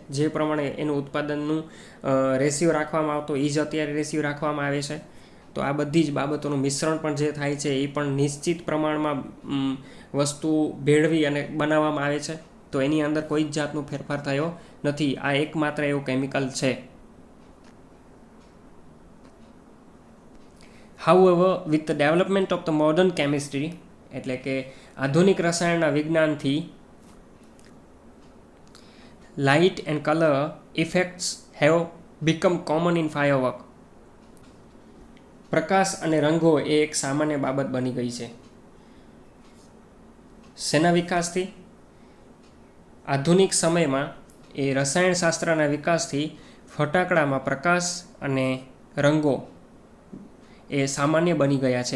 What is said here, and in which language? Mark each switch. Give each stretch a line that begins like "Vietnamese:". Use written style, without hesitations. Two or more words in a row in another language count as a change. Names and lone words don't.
Gujarati: જે પ્રમાણે એનું ઉત્પાદનનું રેશિયો રાખવામાં આવતો એ જ અત્યારે રેશિયો રાખવામાં આવે છે. તો આ બધી જ બાબતોનું મિશ્રણ પણ જે થાય છે એ પણ નિશ્ચિત પ્રમાણમાં વસ્તુ ભેળવી અને બનાવવામાં આવે છે. તો એની અંદર કોઈ જ જાતનો ફેરફાર થયો નથી. આ એકમાત્ર એવું કેમિકલ છે.
English: However, with the development of the modern chemistry,
Gujarati: એટલે કે આધુનિક રસાયણના વિજ્ઞાનથી
English: light and color effects have become common in firework.
Gujarati: પ્રકાશ અને રંગો એ એક સામાન્ય બાબત બની ગઈ છે. શેના વિકાસથી? આધુનિક સમયમાં એ રસાયણશાસ્ત્રના વિકાસથી ફટાકડામાં પ્રકાશ અને રંગો એ સામાન્ય બની ગયા છે.